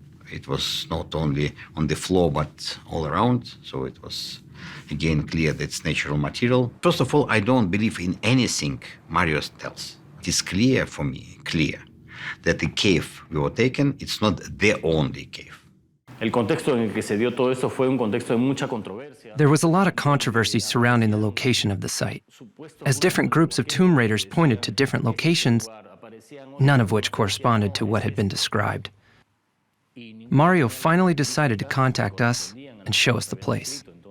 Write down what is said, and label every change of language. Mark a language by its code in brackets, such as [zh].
[en] It was not only on the floor, but all around. So it was, again, clear that it's natural material. First of all, I don't believe in anything Mario tells. It is clear for me, that the cave we were taken, it's not the only cave. [es] El contexto en el que se dio todo eso fue un contexto de mucha controversia. [en] There was a lot of controversy surrounding the location of the site, as different groups of tomb raiders pointed to different locations, none of which corresponded to what had been described. Mario finally decided to contact us and show us the place.